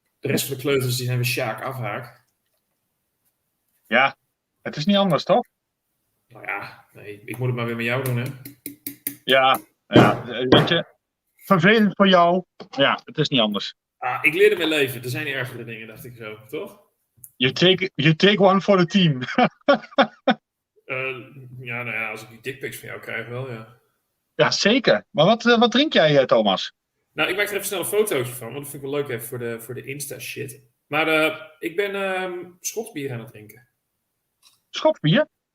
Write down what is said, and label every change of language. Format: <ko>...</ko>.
<nl>De rest van de kleuters die zijn weer Sjaak afhaak. Ja, het is niet anders, toch? Nou ja, nee, ik moet het maar weer met jou doen, hè? Ja, weet je, vervelend voor jou. Ja, het is niet anders. Ik leerde mijn leven. Er zijn ergere dingen, dacht ik zo, toch?</nl> <en>You take one for the team.</en> <nl>Ja, als ik die dickpics van jou krijg, wel, ja. Ja, zeker. Maar wat drink jij, Thomas? Nou, ik maak er even snel een fotootje van, want dat vind ik wel leuk even voor de Insta-shit. Maar ik ben Schots bier aan het drinken. Schots bier?</nl>